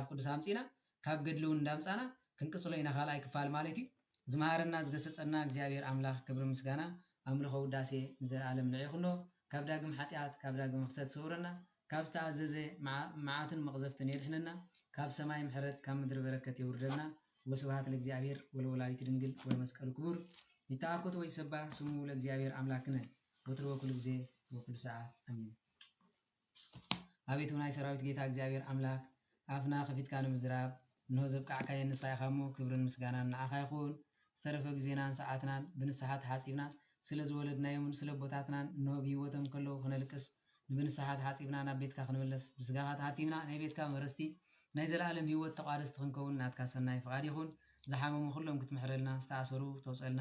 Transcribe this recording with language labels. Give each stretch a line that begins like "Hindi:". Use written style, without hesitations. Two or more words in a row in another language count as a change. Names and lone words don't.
Tigrinya: ቅዱስ ኣምጺና ካብ ገድሉን እንዳምጻና ክንቅጽሎ ኢና ካልኣይ ክፋል ማለት እዩ ዝመሃረና ዝገሰጸና እግዚአብሔር ኣምላኽ ክብርን ምስጋና ኣምልኾ ውዳሴ ንዘለዓለም ንዕይኹኖ ካብ ዳግም ኃጢአት ካብ ዳግም ክሰት ሰውረና ካብ ዝተኣዘዘ መዓትን መቕዘፍትን የድሕነና ካብ ሰማይ ምሕረት ካብ ምድሪ በረከት ይውርደና
Geez: ወስብሐት ለእግዚአብሔር ወለወላዲቱ ድንግል ወለመስቀሉ ክቡር ይተአኮት ወይሰባህ ስሙ ለእግዚአብሔር አምላክነ ወትር ወኩሉ ጊዜ ወኩሉ ሰዓት አሜን።
Tigrinya: አቤቱ ናይ ሰራዊት ጌታ እግዚአብሔር አምላክ አፍና ከፊትካ ንምዝራብ እንሆ ዘብቃዕካየ ንስኻ ኢኻሞ ክብርን ምስጋናን ንዓኻ ይኹን ዝተረፈ ጊዜናን ሰዓትናን ብንስሓ ተሓፂብና ስለ ዝወለድናዮምን ስለ ቦታትናን እንሆ ብህይወቶም ከለዉ ክነልቅስ ብንስሓ ተሓፂብና ናብ ቤትካ ክንመለስ ብስጋኻ ተሓቲምና ናይ ቤትካ መረስቲ ናይ ዘለዓለም ህይወት ተቋደስቲ ክንከውን ናትካ ሰናይ ፍቃድ ይኹን ዝሓመሙ ኩሎም ክትምሕረልና ዝተኣሰሩ ተውፀልና